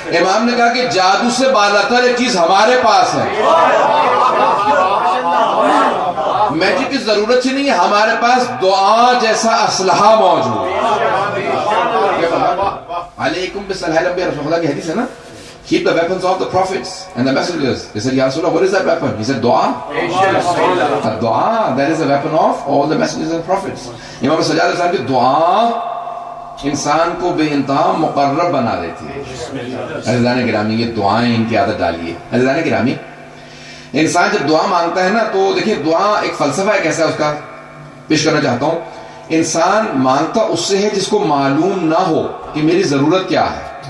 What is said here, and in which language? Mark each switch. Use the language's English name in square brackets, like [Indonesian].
[Urdu] امام نے کہا کہ جادو سے بالاتر ایک چیز ہمارے پاس ہے, میجک کی ضرورت ہی نہیں ہے, ہمارے پاس دعا جیسا اسلحہ موجود ہے. [Arabic] علیکم بالصلاح الانبیاء, [Urdu] رسول اللہ کی حدیث ہے نا, [English] keep the weapons of the prophets and the messengers. They said, Ya Rasulullah, what is that weapon? He said, dua. Dua, that is the weapon of all the messengers and prophets. Imam Sajjad al-Islam [Urdu] کی دعا انسان کو بے انتہا مقرب بنا دیتی ہے. عزیزان گرامی یہ دعائیں ان کی عادت ڈالیے. عزیزان گرامی انسان جب دعا مانگتا ہے نا تو دیکھیں دعا ایک فلسفہ ہے کیسا اس کا پیش کرنا چاہتا ہوں. انسان مانگتا اس سے ہے جس کو معلوم نہ ہو کہ میری ضرورت کیا ہے.